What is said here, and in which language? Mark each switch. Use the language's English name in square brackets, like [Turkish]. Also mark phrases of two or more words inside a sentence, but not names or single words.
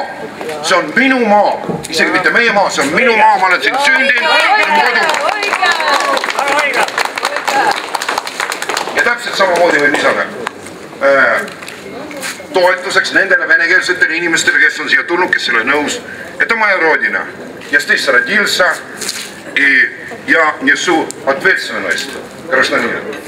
[Estonian] See on minu maa, isegi mitte meie maa, see on minu maa, ma olen siin sündinud, see on mu kodu. Ja täpselt samamoodi võib lisada toetuseks nendele venekeelsetele inimestele, kes on siia tulnud, kes selle nõus. [Russian] Это моя родина. Я здесь родился, и я несу ответственность гражданина.